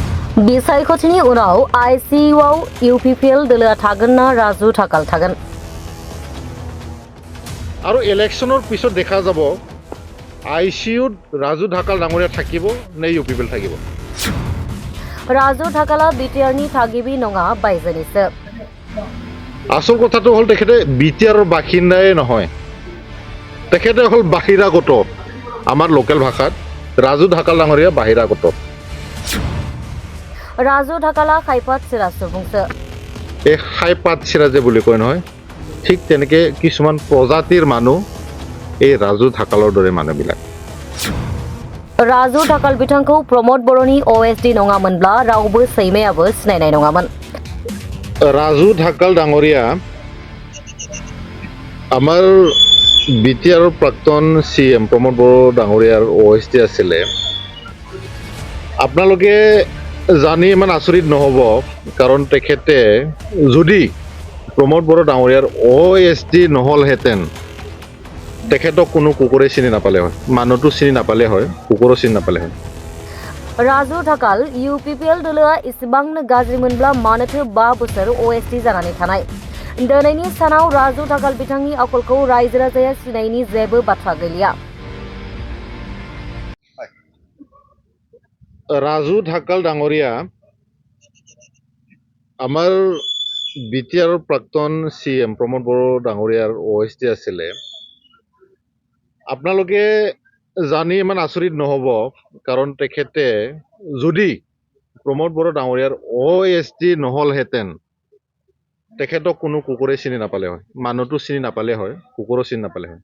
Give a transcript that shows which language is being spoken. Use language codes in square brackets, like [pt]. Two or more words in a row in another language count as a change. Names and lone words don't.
[brx] बिसायख'थिनि उनाव आइसिइउआव इउपिपिएल दोलोआ थागोन ना राजु ठाकाल थागोन? [as] আৰু ইলেকশ্যনৰ পিছত দেখা যাব আইচিইউত ৰাজু ঢাকাল ডাঙৰীয়া থাকিব নে ইউপিপিএল থাকিব। [brx] राजु ठाकाला बिटिआरनि थागिबि नङा बायजोनिसो। [as] আচল কথাটো হ'ল তেখেতে বিটিআৰৰ বাসিন্দাই নহয়, তেখেতে হ'ল বাহিৰাগত। আমাৰ লোকেল ভাষাত ৰাজু ঢাকাল ডাঙৰীয়া বাহিৰাগত। [brx] राजु ठाकाला खायपात सिरा सुबुंसो। [as] এই খাইপাত চিৰাজে বুলি কয় নহয়, ঠিক তেনেকে কিছুমান প্ৰজাতিৰ মানুহ এই ৰাজু ঢাকালৰ দৰে মানুহবিলাক। [brx] राजु ठाकाल बिथांखौ प्रमद बर'नि OSD नङामोनब्ला रावबो सैमायाबो सिनायनाय नङामोन। [as] ৰাজু ঢাকাল ডাঙৰীয়া আমাৰ বিটিআৰৰ প্ৰাক্তন CM প্ৰমোদ বড়ো ডাঙৰীয়াৰ OSD আছিলে। আপোনালোকে জানি ইমান আচৰিত নহ'ব, কাৰণ তেখেতে যদি প্ৰমোদ বড়ো ডাঙৰীয়াৰ OSD নহ'লহেঁতেন তেখেতক কোনো কুকুৰে চিনি নাপালে হয়, মানুহটো চিনি নাপালে হয়, কুকুৰো চিনি নাপালে হয়। [brx] राजु ठाकाल इउपिपिएल दोलोआ इसिबांनो गाज्रिमोनब्ला मानोथो 5 बोसोर OSD जानानै थानाय? दिनैनि सानाव राजु ठाकाल बिथांनि आखलखौ रायजो राजाया सिनायनि जेबो बाथ्रा गैलिया। [as] ৰাজু ঢাকাল ডাঙৰীয়া আমাৰ বিটিআৰৰ প্ৰাক্তন CM প্ৰমোদ বড়ো ডাঙৰীয়াৰ OSD আছিলে। আপোনালোকে জানি ইমান আচৰিত নহ'ব, কাৰণ তেখেতে যদি প্ৰমোদ বড়ো ডাঙৰীয়াৰ OSD নহ'লহেঁতেন তেখেতক কোনো কুকুৰে চিনি নাপালে হয়, মানুহটো চিনি নাপালে হয়, কুকুৰো চিনি নাপালে হয়।